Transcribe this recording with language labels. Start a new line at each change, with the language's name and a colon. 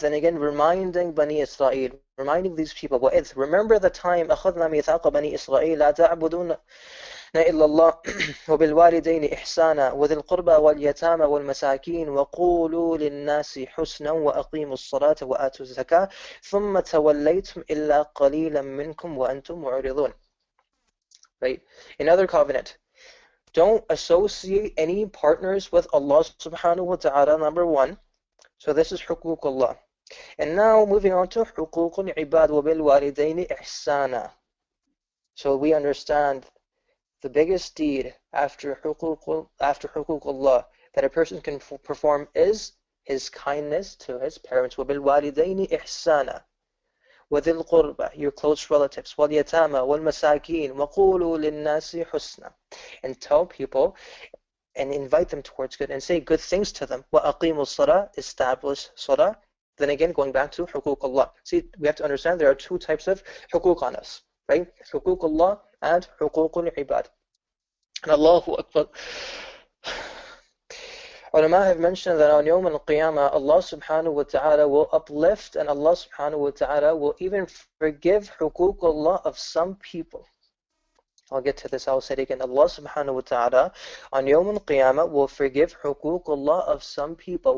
English: Then again, reminding Bani Israel, reminding these people,
Arabic: وَإِذْ, remember the time, أَخَذْنَا مِيثَاقَ بَنِي إِسْرَائِيلَ لَا تَعْبُدُونَ إلا الله وبالوالدين إحسانا وذي القربى واليتامى والمساكين وقولوا للناس حسنا وأقيموا الصلاة وآتوا الزكاة ثم توليتم إلا قليلا منكم وأنتم معرضون.
English: Right? Another covenant. Don't associate any partners with Allah subhanahu wa ta'ala, number one. So this is حقوق Allah. And now moving on to حقوق العباد
Arabic: وبالوالدين إحسانا.
English: So we understand the biggest deed after حقوق Allah that a person can perform is his kindness to his parents.
Arabic: وَبِالْوَالِدَيْنِ إِحْسَانًا وَذِي الْقُرْبَى,
English: your close relatives.
Arabic: وَالْيَتَامَى وَالْمَسَاكِينَ وَقُولُوا لِلنَّاسِ حُسْنًا,
English: and tell people and invite them towards good and say good things to them.
Arabic: وَأَقِيمُوا الصَّلَاةَ,
English: establish salah. Then again, going back to حقوق Allah. See, we have to understand there are two types of حقوق on us, right? حقوق Allah and حقوق العباد. And Allahu Akbar. Ulama have mentioned that on Yawm al-Qiyamah, Allah subhanahu wa ta'ala will uplift, and Allah subhanahu wa ta'ala will even forgive حقوق Allah of some people. I'll get to this, I'll say it again. Allah subhanahu wa ta'ala on Yawm al-Qiyamah will forgive حقوق Allah of some people.